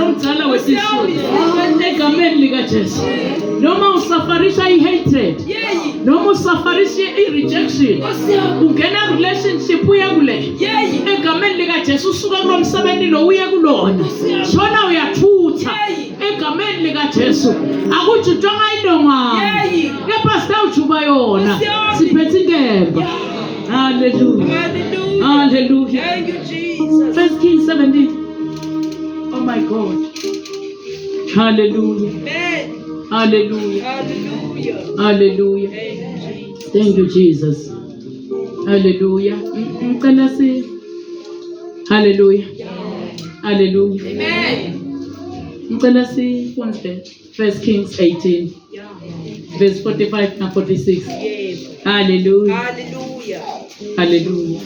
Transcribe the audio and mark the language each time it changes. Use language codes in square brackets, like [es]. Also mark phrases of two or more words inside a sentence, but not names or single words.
[zu] Egameni lika Jesu. Noma usafarisha hatred. noma usafarishe i-rejection ungena relationship uye kule egameni likaJesu usuka kulo msebenzi lo uye kulona shona uyathutha egameni likaJesu akujutshwanga indongane kepha sitawujuba yona siphethe inkemba. [en] Hallelujah. Hallelujah. Thank you, Jesus. 1 Kings 17. Oh my God. Hallelujah. Amen. Hallelujah. Hallelujah. Hallelujah. Thank you, Jesus. Thank you, Jesus. Hallelujah. [zu] Ngicela si. [en] Hallelujah. Hallelujah. Amen. [zu] Ngicela si funde 1 Kings 18 [en] Yeah. verse 45 na 46. Yes. Hallelujah. Hallelujah. Hallelujah.